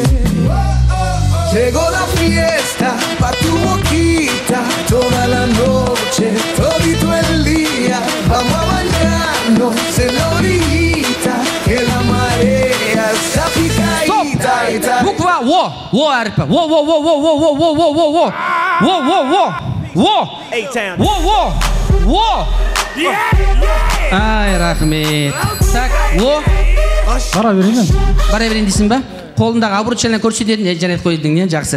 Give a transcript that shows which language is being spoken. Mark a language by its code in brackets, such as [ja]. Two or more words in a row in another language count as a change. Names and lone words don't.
[es] Llegó la fiesta pa' tu boquita, toda la noche, todito el día. Vamos a bañarnos en la orillita, que la marea está picadita. [kk] Буква О әріпі. О. Ай, рахмет. Так, О. Бара берейін. Бара берейін дейсің ба? Қолындағы обручальный көрсететін жарайды қойдың, не жақсы.